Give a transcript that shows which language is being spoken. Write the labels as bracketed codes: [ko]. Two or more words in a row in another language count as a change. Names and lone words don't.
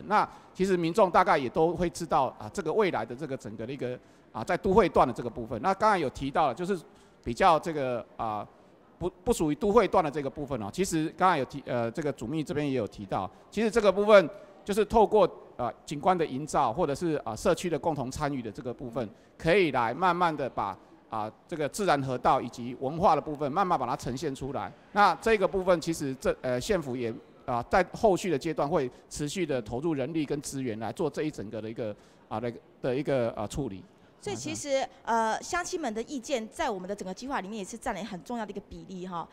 [zh] 那其實民眾大概也都會知道這個未來的這個整個的一個在都會段的這個部分。那剛才有提到了，就是比較這個不屬於都會段的這個部分其實剛才有提這個主秘這邊也有提到，其實這個部分就是透過景觀的營造，或者是社區的共同參與的這個部分，可以來慢慢的把這個自然河道以及文化的部分慢慢把它呈現出來。那這個部分其實縣府也在后续的阶段会持续的投入人力跟资源来做这一整个的一个处理。所以其实乡亲们的意见在我们的整个计划里面也是占了很重要的一个比例哈。